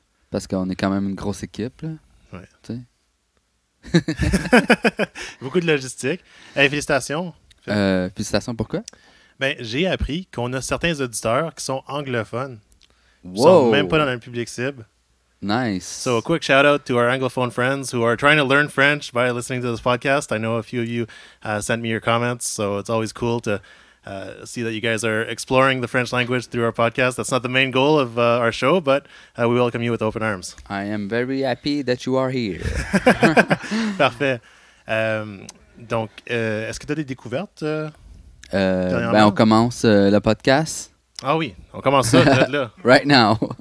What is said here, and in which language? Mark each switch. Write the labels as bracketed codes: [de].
[fr] Parce qu'on est quand même une grosse équipe, là. Ouais. Tu sais? Beaucoup de logistique. Hey, félicitations. Félicitations, pourquoi? Ben, j'ai appris qu'on a certains auditeurs qui sont anglophones. Ils Wow! sont même pas dans le public cible. [en] Nice. So a quick shout out to our anglophone friends who are trying to learn French by listening to this podcast. I know a few of you sent me your comments, so it's always cool to see that you guys are exploring the French language through our podcast. That's not the main goal of our show, but we welcome you with open arms. I am very happy that you are here. [fr] Parfait. Donc, est-ce que tu as des découvertes? On commence le podcast. Ah oui, on commence ça direct là. [en] Right now.